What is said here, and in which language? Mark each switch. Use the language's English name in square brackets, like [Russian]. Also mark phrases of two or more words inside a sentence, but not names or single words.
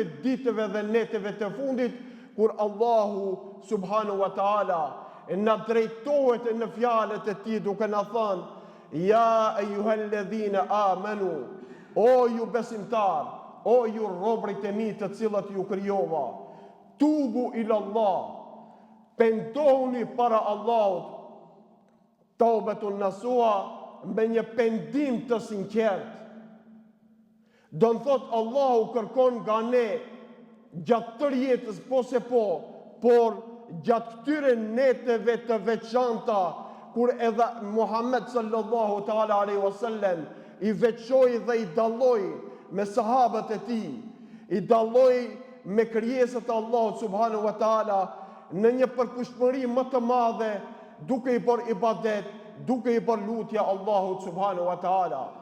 [Albanian] ditëve dhe neteve të fundit, kur Allahu [Arabic] سبحانه وتعالى [Albanian] na drejtohet në fjalët e tij duke na thënë: [Arabic] يا أيها الذين آمنوا, [Albanian] o ju besimtar, o ju robrit e mi të cilët ju krijova, [Arabic] توبوا إلى الله, [Albanian] pendohuni para Allahut, [Arabic] توبة نصوحا, [Albanian] me një pendim të sinqert. Do të thotë Allahu kërkon nga ne gjatë tërë jetës, po se po, por gjatë këtyre neteve të veçanta, kur edhe Muhammed [Arabic] صلى الله تعالى عليه وسلم [Albanian] i veçoi dhe i dalloi me sahabët e tij, i dalloi me krijesat e Allahut [Arabic] سبحانه وتعالى [Albanian] në një përkushmëri më të madhe, duke i bërë ibadet, duke i bërë lutja Allahut [Arabic] سبحانه وتعالى.